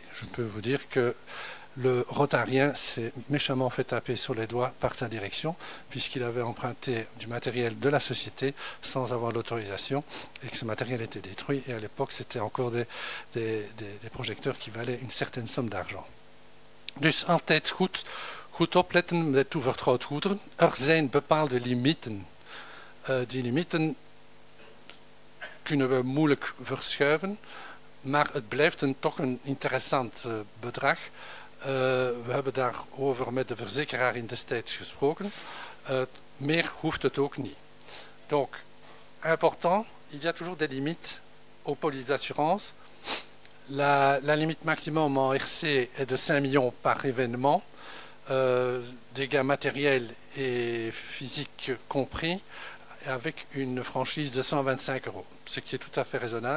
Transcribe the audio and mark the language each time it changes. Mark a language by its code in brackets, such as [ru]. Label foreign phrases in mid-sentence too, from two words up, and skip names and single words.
[fr] Je peux vous dire que le rotarien s'est méchamment fait taper sur les doigts par sa direction, puisqu'il avait emprunté du matériel de la société sans avoir l'autorisation, et que ce matériel était détruit. Et à l'époque, c'était encore des projecteurs qui valaient une certaine somme d'argent. [nl] Dus altijd goed opletten met toevertrouwd Er zijn bepaalde limieten. Die limieten kunnen we moeilijk verschuiven, maar het blijft toch een interessant bedrag. We hebben daarover met de verzekeraar in destijds gesproken. Meer hoeft het ook niet. [fr] Donc, important, il y a toujours des limites aux polices d'assurance. La limite maximum en RC est de 5 millions par événement, dégâts matériels et physiques compris, avec une franchise de 125 €, ce qui est tout à fait raisonnable.